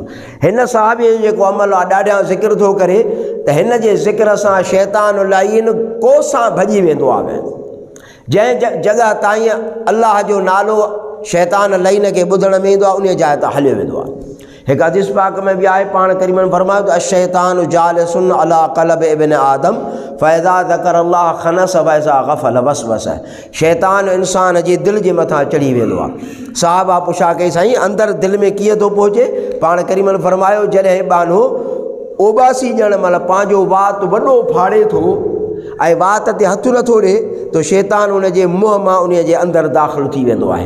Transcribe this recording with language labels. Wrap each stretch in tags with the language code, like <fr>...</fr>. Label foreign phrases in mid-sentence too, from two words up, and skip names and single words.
<sd>हिन साहबीअ जो जेको अमल आहे ॾाढा ज़िक्र थो करे, त हिन जे ज़िक्र सां शैतान लाइन कोसां भॼी वेंदो आहे। जंहिं जॻह ताईं अल्लाह जो नालो शैतान लाइन खे ॿुधण में ईंदो आहे, उन जाइ तां हलियो वेंदो आहे। हिकु हदीस पाक में बि आहे, पाण करीमन फरमायो त</sd> <ar>الشيطان جالس على قلب ابن آدم فإذا ذكر الله خنس وإذا غفل وسوس.</ar> <sd>शैतान इंसान जे दिलि जे मथां चढ़ी वेंदो आहे। साहबा पुछा कई, साईं अंदरि दिलि में कीअं थो पहुचे? पाण करीमन फरमायो, जॾहिं बानो ओबासी ॼण महिल पंहिंजो वात वॾो फाड़े थो ऐं वात ते हथु नथो ॾे, त शैतान उन जे मुंहं मां उन जे अंदरि दाख़िल थी वेंदो आहे।</sd>